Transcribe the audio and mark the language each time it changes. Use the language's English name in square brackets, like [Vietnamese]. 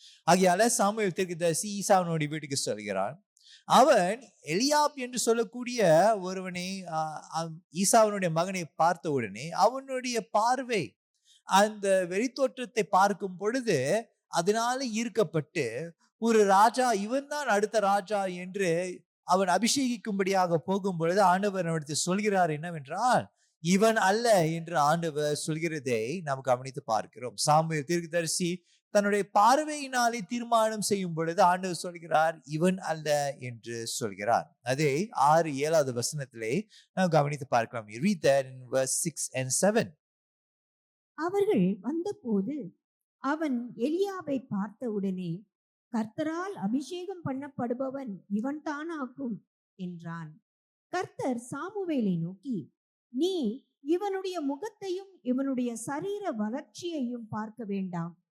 [Tamil] ஆகையால சாமுவேல் தீர்க்கதரிசி ஈசாவினுடைய வீட்டுக்கு செல்கிறான். அவன் எலியாப் என்று சொல்லக்கூடிய ஒருவனை ஈசாவனுடைய மகனை பார்த்த உடனே அவனுடைய பார்வை அந்த வெளித்தோற்றத்தை பார்க்கும் பொழுது அதனால ஈர்க்கப்பட்டு ஒரு ராஜா, இவன் தான் அடுத்த ராஜா என்று அவன் அபிஷேகிக்கும்படியாக போகும் பொழுது ஆண்டவர் அவனுக்கு சொல்கிறார் என்னவென்றால், இவன் அல்ல என்று ஆண்டவர் சொல்கிறதை நாம் கவனித்து பார்க்கிறோம். சாமுவேல் தீர்க்கதரிசி தன்னுடைய பார்வையினாலே தீர்மானம் செய்யும் பொழுது ஆண்டவர் சொல்கிறார், இவன் அல்ல என்று சொல்கிறார். அதே 6-7வது வசனத்திலே நாம் கவனித்து பார்க்கலாம். [English] You read that in verse 6 and 7. [Tamil] அவர்கள் வந்தபோது அவன் எலியாவை பார்த்த உடனே, கர்த்தரால் அபிஷேகம் பண்ணப்படுபவன் இவன் தானாக்கும் என்றான். கர்த்தர் சாமுவேலை நோக்கி, நீ இவனுடைய முகத்தையும் இவனுடைய சரீர வளர்ச்சியையும் பார்க்க வேண்டாம்.